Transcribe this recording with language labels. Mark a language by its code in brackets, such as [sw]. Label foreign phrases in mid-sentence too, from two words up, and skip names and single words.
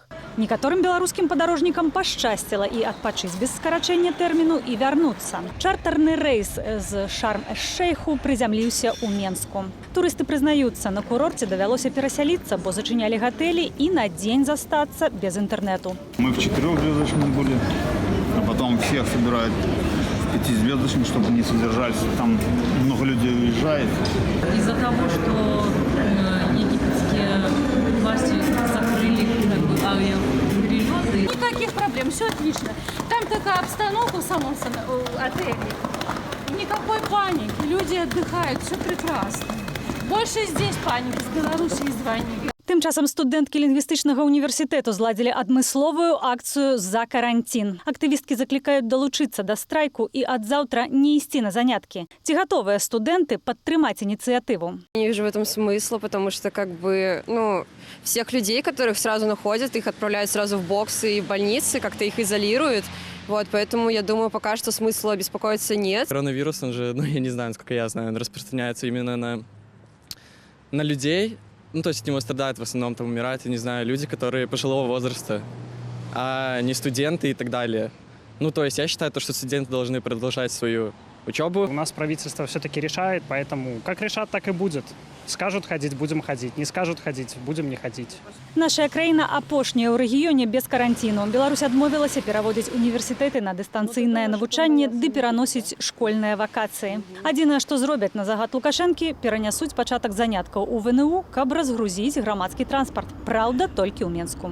[be] Некаторым беларускім падарожнікам пашчасціла і адпачыць без скарачэння тэрміну і вярнуцца. Чартарны рэйс з Шарм-эш-Шейху прызямліўся ў Менску. Турысты прызнаюцца, на курорце давялося перасяліцца, бо зачынялі гатэлі і на дзень застацца без інтэрнэту. [ru] Мы в 4-звездочном были, а потом всех собирают 5-звездочным, чтобы не содержались. Там много людей уезжает. Из-за того, что египетские власти закрыли авиаперелеты. Никаких проблем, все отлично. Там такая обстановка в самом отеле. Никакой паники, люди отдыхают, все прекрасно. Больше здесь паники, с Белоруссией звонили. [be] Тым часам студэнткі лінгвістычнага універсітэту зладзілі адмысловую акцыю за карантин. Актывісткі заклікаюць далучыцца да страйку і ад заўтра не ісці на заняткі. Ці гатовыя студэнты падтрымаць инициативу? [ru] Не вижу в этом смысла, потому что всех людей, которых сразу находят, их отправляют сразу в боксы и в больницы, как-то их изолируют. Поэтому я думаю, пока что смысла беспокоиться нет. Коронавирус, он же, я не знаю, насколько я знаю, он распространяется именно на людей. То есть от него страдают в основном, там умирают, я не знаю, люди, которые пожилого возраста, а не студенты и так далее. То есть я считаю, что студенты должны продолжать свою учебу. У нас правительство все-таки решает, поэтому как решат, так и будет. Скажут ходить, будем ходить. Не скажут ходить, будем не ходить. [be] Наша краіна апошняя ў рэгіёне без каранціну. Беларусь адмовілася пераводзіць універсітэты на дыстанцыйнае навучанне ды пераносіць школьныя вакацыі. Адзінае, што зробяць на загад Лукашэнкі, перанясуць пачатак заняткаў у ВНУ, каб разгрузіць грамадскі транспарт. Праўда, толькі ў Менску.